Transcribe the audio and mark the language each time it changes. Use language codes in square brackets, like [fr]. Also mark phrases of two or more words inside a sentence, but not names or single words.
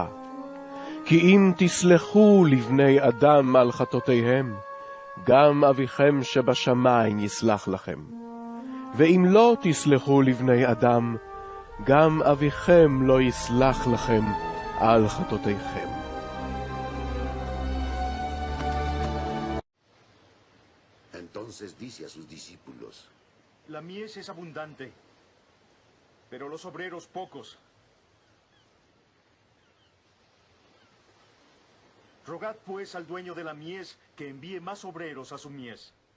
[he] כי אם תסלחו לבני אדם על חטאותיהם, גם אביכם שבשמיים יסלח לכם. ואם לא תסלחו לבני אדם, גם אביכם לא יסלח לכם על חטאותיכם. [es] Entonces dice a sus discípulos: La mies es abundante, pero los obreros pocos. Rogad pues al dueño de la mies que envíe más obreros a su mies.